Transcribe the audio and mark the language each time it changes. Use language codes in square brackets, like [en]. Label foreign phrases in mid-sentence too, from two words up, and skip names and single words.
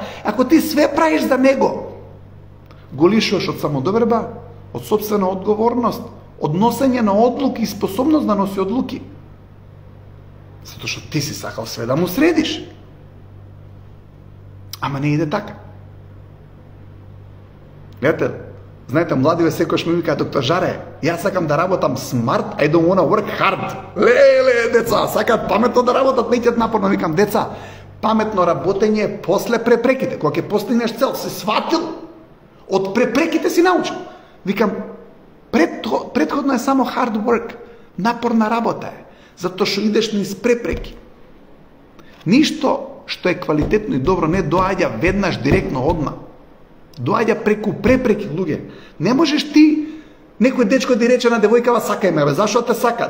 [mk] Ако ти све правиш за него, го лишуваш од самодоверба, од сопствена одговорност, од носење на одлуки и способност да носи одлуки. Затоа што ти си сакал све да му средиш. Ама не иде така. Гледате, знаете, младиве секојаш ми вика, доктор Жаре, јас сакам да работам смарт, [en] I don't wanna work hard. [mk] Леле, деца, сакат паметно да работат, не ќе напорно. Викам, деца, паметно работење е после препреките. Кога ќе постигнеш цел, си сватил, од препреките си научил. Викам, предходно е само [en] hard work, [mk] напорна работа е, затоа што идеш низ препреки. Ништо што е квалитетно и добро не доаѓа веднаш директно одма. Доаѓа преку препреки, луѓе. Не можеш ти, некој дечко да рече на девојкава, сакај ме, зашто те сака?